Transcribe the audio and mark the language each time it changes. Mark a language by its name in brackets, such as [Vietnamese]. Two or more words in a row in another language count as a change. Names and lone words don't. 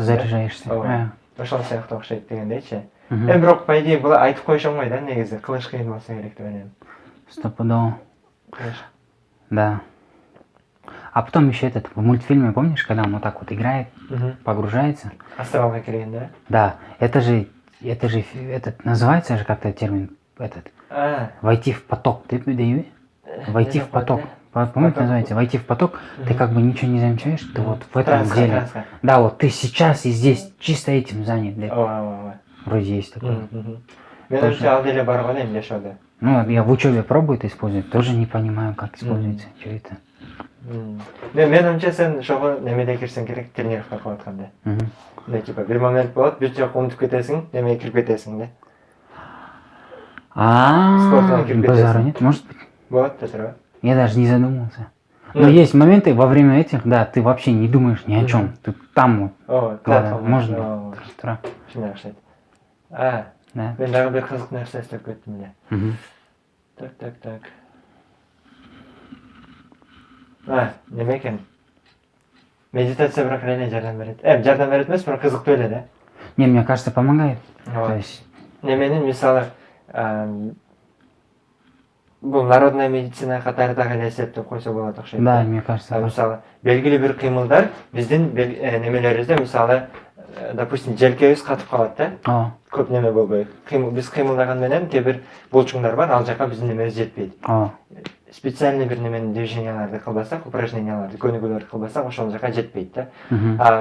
[Russian] заряжаешься [Kyrgyz] ошол сыяктуу окшойт дегендейчи эми бирок [Russian] по идее [Kyrgyz] була айтып коюша болмойт да негизи кылыш кыйын болсо керек деп ойлойм [Russian] стопудово да. А потом еще в мультфильме, помнишь, когда он вот так вот играет, погружается? Астралга киргенде? Да. Это же называется же как-то термин войти в поток. Войти в поток. Помните, называется? Войти в поток, ты как бы ничего не замечаешь, ты вот в этом деле. Да, вот ты сейчас и здесь чисто этим занят. Вроде есть такое. Ну, я в учебе пробую это использовать, тоже не понимаю, как используется, что это. [Kyrgyz] Менимче сен ошого немеде кирсең керек, тренировка кылып атканда. Типа бир момент болот, бүт жок унутуп кетесиң, немеге кирип кетесиң да. [Russian] Базара нет, может быть. Вот, это. Я даже не задумывался. Но есть моменты во время этих, да, ты вообще не думаешь ни о чем. Ты там вот. Можно. Да. [Kyrgyz] Мен дагы бир кызык нерсе эстеп кеттим эле. Так. Неме экен? Медитация бирок реально жардам берет. Жардам берет эмес, бирок кызыктуу эле да. [Russian] Не, мне кажется, помогает. То есть [Kyrgyz] неменин мисалы бул [Russian] народная медицина [Kyrgyz] катары дагы эле эсептеп койсо болот окшойт. [Russian] Да, мне кажется. [Kyrgyz] Мисалы белгилүү бир кыймылдар биздин немелерибизде мисалы допустим желкебиз катып калат да. Көп неме болбой. Биз кыймылдаган менен кээ бир булчуңдар бар, ал жака биздин немебиз жетпейт. Специальный бир неменин движенияларды кылбасак, упражненияларды, көнүгүүлөрдү кылбасак, ошол жака жетпейт да.